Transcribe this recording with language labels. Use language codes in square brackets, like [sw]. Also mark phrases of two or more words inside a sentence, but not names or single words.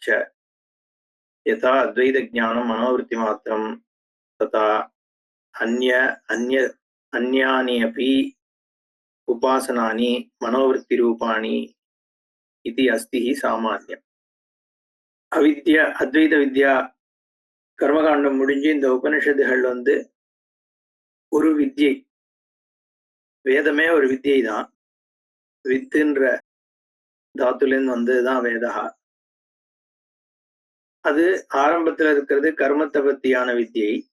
[sa] यथा अद्वैतज्ञानं मनोवृत्तिमात्रं तथा अन्यानि अपि उपासनानि मनोवृत्तिरूपाणि इति अस्ति सामान्यम्। अद्वैत विद्या कर्मकाण्डं [ta] முடிஞ்சு இந்த உபனிஷத்துகள் ஒரு வித்யை, வேதமே ஒரு வித்யை தான். வித்துன்ற தாத்துலேருந்து வந்ததுதான் வேதா. அது ஆரம்பத்தில் இருக்கிறது கர்மத்தை பத்தியான வித்யை.